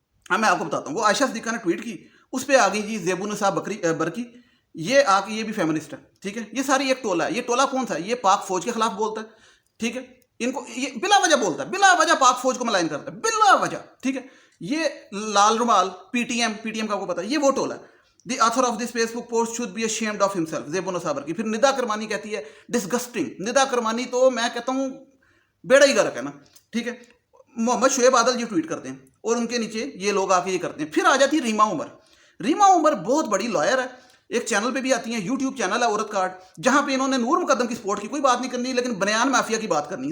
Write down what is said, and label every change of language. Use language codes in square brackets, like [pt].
[hi] हाँ, मैं आपको बताता हूँ, वो आयशा सिद्दीका ने ट्वीट की, उस पर आ गई जी ज़ेबुन्निसा बरकी, ये आके ये भी फेमिनिस्ट है, ठीक है। ये सारी एक टोला है। ये टोला कौन सा है, ये पाक फौज के खिलाफ बोलता है, ठीक है। इनको ये बिला वजह बोलता है, बिला वजह पाक फौज को मलाइन करता है, बिला वजह, ठीक है। ये लाल रुमाल पीटीएम का आपको पता है, ये वो टोला है। [en] The author of this Facebook post should be ashamed of himself, Zebunnisa Barki. [hi] फिर निदा करमानी कहती है डिस्गस्टिंग, निदा करमानी तो मैं कहता हूँ बेड़ा ही गर्क है ना, ठीक है। मोहम्मद शुएब आदल जी ट्वीट करते हैं और उनके नीचे ये लोग आके ये करते हैं। फिर आ जाती है रीमा उमर। रीमा उमर बहुत बड़ी लॉयर है, एक चैनल पे भी आती है, यूट्यूब चैनल है औरत कार्ड, जहाँ पे इन्होंने नूर मुकद्दम की सपोर्ट की, कोई बात नहीं करनी, लेकिन बनियान माफिया की बात करनी।